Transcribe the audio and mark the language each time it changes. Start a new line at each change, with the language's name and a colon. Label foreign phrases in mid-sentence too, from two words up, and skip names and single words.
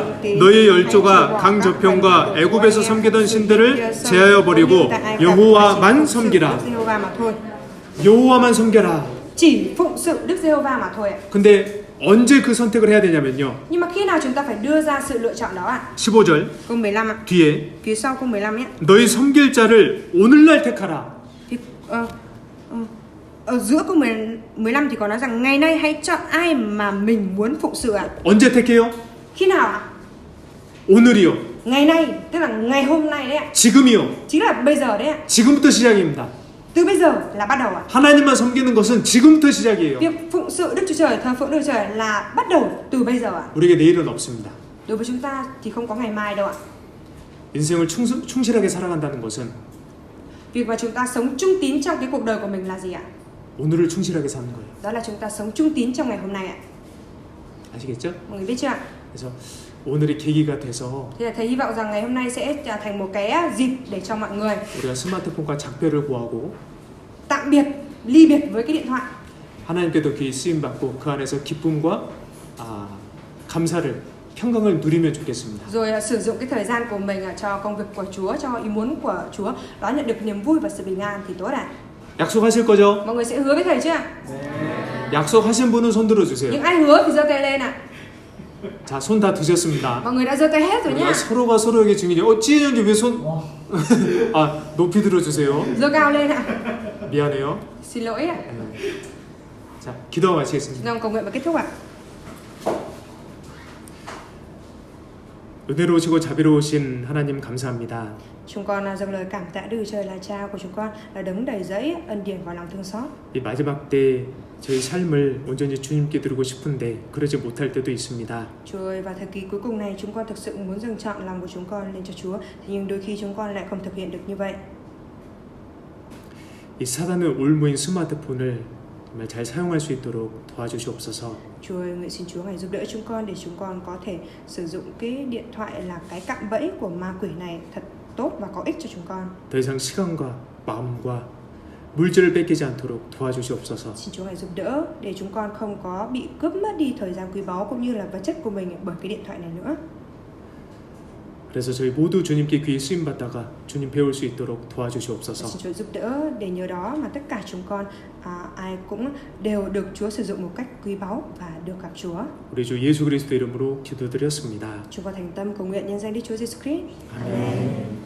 Korean: 너의 열조가 강 저편과 애굽에서 섬기던 신들을 제하여 버리고 여호와만 섬기라. 여호와만 섬겨라.
Vietnamese: Chỉ phụng sự Đức Giê-hô-va mà thôi ạ.
Korean: 근데 언제 그 선택을 해야 되냐면요.
Vietnamese: Nhưng mà khi nào chúng ta phải đưa ra sự lựa chọn đó ạ?
Korean: 15절
Vietnamese: Câu 15 ạ.
Korean: 뒤에
Vietnamese: Phía sau câu 15 nhé.
Korean: 너희 섬길 자를 오늘날 택하라.
Vietnamese: Thì Ở giữa câu 15 thì có nói rằng ngày nay hãy chọn ai mà mình muốn phụng sự ạ.
Korean: 언제 택해요?
Vietnamese: Khi nào ạ?
Korean: 오늘이요.
Vietnamese: Ngày nay, tức là ngày hôm nay đấy ạ.
Korean: 지금이요.
Vietnamese: Chính là bây giờ đấy ạ.
Korean: 지금부터 시작입니다.
Vietnamese: Từ bây giờ là bắt đầu ạ.
Korean: 하나님만 섬기는 것은 지금부터 시작이에요.
Vietnamese: Việc phụng sự Đức Chúa Trời, thờ phượng Đức Chúa Trời là bắt đầu từ bây giờ ạ.
Korean: 우리에게 내일은 없습니다.
Vietnamese: Đối với chúng ta thì không có ngày mai đâu ạ.
Korean: 인생을 충실하게 살아간다는 것은
Vietnamese: Việc mà chúng ta sống trung tín trong cái cuộc đời của mình là gì ạ?
Korean: 오늘을 충실하게 사는 거예요.
Vietnamese: Đó là chúng ta sống trung tín trong ngày hôm nay ạ.
Korean: 아시겠죠?
Vietnamese: Mọi người biết chưa ạ?
Korean: 그래서 오늘이 계기가 돼서
Vietnamese: Thì là thầy hy vọng rằng ngày hôm nay sẽ trở thành một cái dịp để cho mọi người
Korean: 우리가 스마트폰과 작별을 구하고
Vietnamese: tạm biệt, ly biệt với cái điện thoại.
Korean: 하나님께도 귀히 쓰임 받고 그 안에서 기쁨과 감사를 평강을 누리면 좋겠습니다.
Vietnamese: Rồi sử dụng cái thời gian của mình cho công việc của Chúa, cho ý muốn của Chúa, đó nhận được niềm vui và sự bình an thì tốt ạ.
Korean: 약속하실 거죠?
Vietnamese: Mọi người sẽ hứa với thầy chưa ạ?
Korean: 약속하신 분은 손 들어주세요.
Vietnamese: Những ai hứa thì giơ tay lên ạ.
Korean: 자, 손 다 드셨습니다.
Vietnamese: Mọi người đã giơ tay hết rồi nhá.
Korean: 우리가 서로가 서로에게 증인이 찌은 형제 왜 손? 높이 들어주세요.
Vietnamese: Giơ cao lên ạ.
Korean: 미안해요.
Vietnamese: Xin lỗi ạ.
Korean: 자, 기도 마치겠습니다.
Vietnamese: Chúng cầu nguyện và kết thúc ạ.
Korean: 은혜로우시고 자비로우신 하나님 감사합니다.
Vietnamese: Chúng con dâng lời cảm tạ Đức Chúa Trời là Cha của chúng con, là đấng đầy dẫy ân điển và lòng thương xót.
Korean: 이 마지막 때 저희 삶을 온전히 주님께 드리고 싶은데 그러지 못할 때도 있습니다.
Vietnamese: Chúa ơi, vào thời kỳ cuối cùng này chúng con thực sự muốn dâng trọn lòng của chúng con lên cho Chúa, thì nhưng đôi khi chúng con lại không thực hiện được như vậy.
Korean: 이 사단의 올무인 스마트폰을 정말 잘 사용할 수 있도록 도와주시옵소서.
Vietnamese: Chúa ơi, nguyện xin Chúa ngài giúp đỡ chúng con để chúng con có thể sử dụng cái điện thoại là cái cạm bẫy của ma quỷ này thật tốt và có ích cho chúng con.
Korean: 더 이상 시간과 마음과 물질을 뺏기지 않도록 도와주시옵소서.
Vietnamese: Xin Chúa ngài giúp đỡ để chúng con không có bị cướp mất đi thời gian quý báu cũng như là vật chất của mình bởi cái điện thoại này nữa.
Korean: 그래서 저희 모두 주님께 귀히 쓰임 받다가 주님 배울 수 있도록 도와주시옵소서.
Vietnamese: Xin Chúa giúp đỡ để nhờ đó mà tất cả chúng con ai cũng đều được Chúa sử dụng một cách quý báu và được gặp Chúa.
Korean: 우리 주 예수 그리스도 이름으로 기도드렸습니다.
Vietnamese: Chúng con thành tâm cầu nguyện nhân danh Đức Chúa Giêsu Christ.
Korean: 아멘.